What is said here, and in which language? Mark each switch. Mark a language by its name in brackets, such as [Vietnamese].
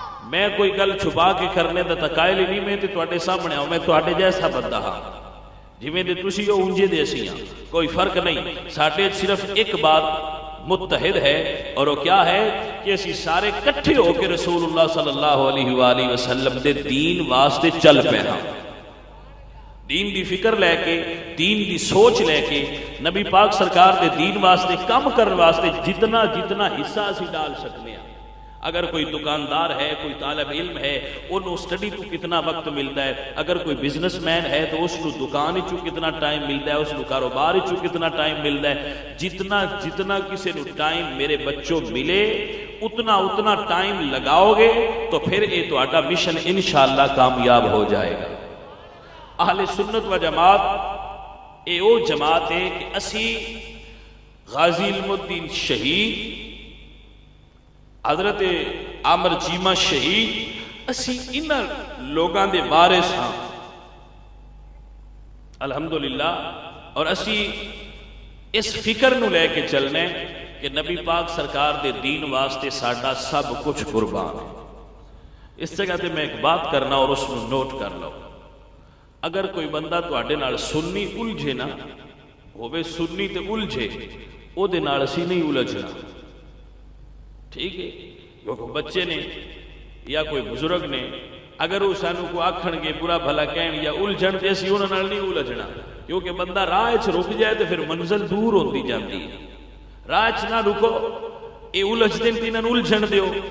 [Punjabi] میں کوئی گل چھپا کے کرنے دا تقائل ہی نہیں، میں تے تواڈے سامنے ہوں، میں تواڈے جیسا بندہ ہاں جویں دے تسی ہو انجے دے اسی ہاں، کوئی فرق نہیں. ساڈے صرف ایک بات متحد ہے اور وہ کیا ہے کہ اسی سارے کٹھے ہو کے رسول اللہ صلی اللہ علیہ وآلہ وسلم دے دین واسطے چل پے ہاں. دین دی فکر لے کے، دین دی سوچ لے کے، نبی پاک سرکار دے دین واسطے کام کرنے واسطے جتنا جتنا حصہ اسی ڈال سکتے ہیں. [Urdu] اگر کوئی دکاندار ہے، کوئی طالب علم ہے، انہوں سٹڈی کو کتنا وقت ملتا ہے. اگر کوئی بزنس مین ہے تو اس کو دکان چو کتنا ٹائم ملتا ہے، اس کو کاروبار چو کتنا ٹائم ملتا ہے. جتنا جتنا کسی نو ٹائم میرے بچوں ملے اتنا اتنا ٹائم لگاؤ گے تو پھر یہ تہاڈا مشن انشاءاللہ کامیاب ہو جائے گا. [Punjabi] اہل سنت و جماعت اے او جماعت ہے کہ اسی غازی علم الدین شہید، حضرت عامر چیمہ شہید، اسی انہاں لوگاں دے وارث ہاں الحمدللہ. اور اسی اس فکر نو لے کے چلنے کہ نبی پاک سرکار دے دین واسطے ساڈا سب کچھ قربان ہے. اس جگہ تے میں ایک بات کرنا اور اس نو نوٹ کر لو. اگر کوئی بندہ تواڈے نال سنی الجھے نہ ہوے، سنی تے الجھے، او دے نال اسی نہیں الجھنا، ٹھیک ہے؟ کیونکہ بچے نے یا کوئی بزرگ نے اگر وہ سانو کو آکھن گے برا بھلا کہن یا الجھن تے اسی انہاں نال نہیں الجھنا. [Urdu] کیونکہ بندہ راہ وچ رک جائے تو پھر منزل دور ہوتی جاتی ہے. [Punjabi] راہ وچ نہ رکو، اے الجھ دین تے انہاں نوں الجھن دیو.